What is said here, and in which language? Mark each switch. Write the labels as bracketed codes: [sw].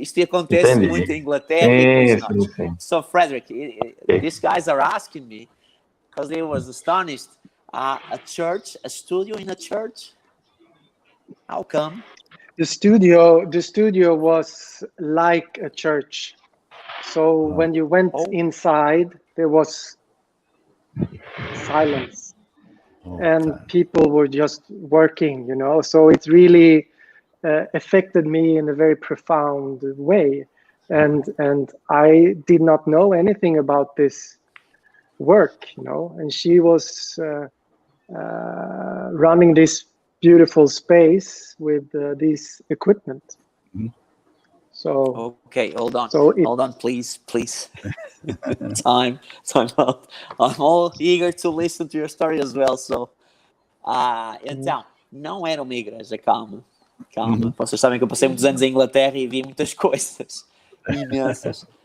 [pt] Isto acontece muito em Inglaterra e países nórdicos. [en] So, Fredrik, these guys are asking me, because they was astonished, a studio in a church? How come? The studio was like a church. So when you went inside, there was silence, and people were just working, you know. So it really affected me in a very profound way, and I did not know anything about this work, you know. And she was running this beautiful space with this equipment. So okay, hold on, please. time out. I'm all eager to listen to your story as well. [pt] So, então, não era uma igreja, calma. Vocês sabem que eu passei muitos anos em Inglaterra e vi muitas coisas imensas.